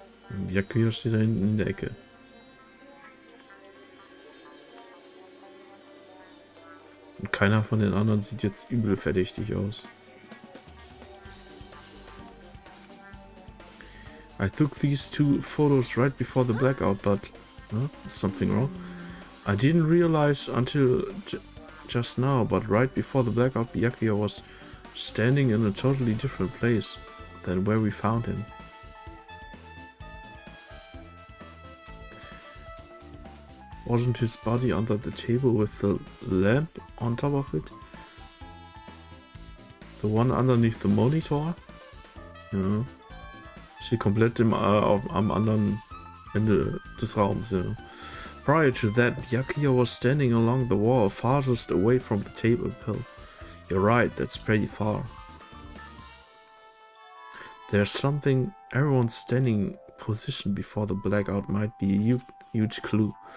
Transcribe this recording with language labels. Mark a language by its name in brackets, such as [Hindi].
[German] Byakuya steht da hinten in der Ecke. Und keiner von den anderen sieht jetzt übel verdächtig aus. [English] I took these 2 photos right before the blackout, but is something wrong? I didn't realize until just now, but right before the blackout, Byakuya was standing in a totally different place than where we found him. Wasn't his body under the table with the lamp on top of it? The one underneath the monitor? Ja. [German] Steht komplett am anderen Ende des Raums. Ja. [English] Prior to that, Byakuya was standing along the wall farthest away from the table pill. You're right, that's pretty far. There's something. Everyone's standing position before the blackout might be a huge clue.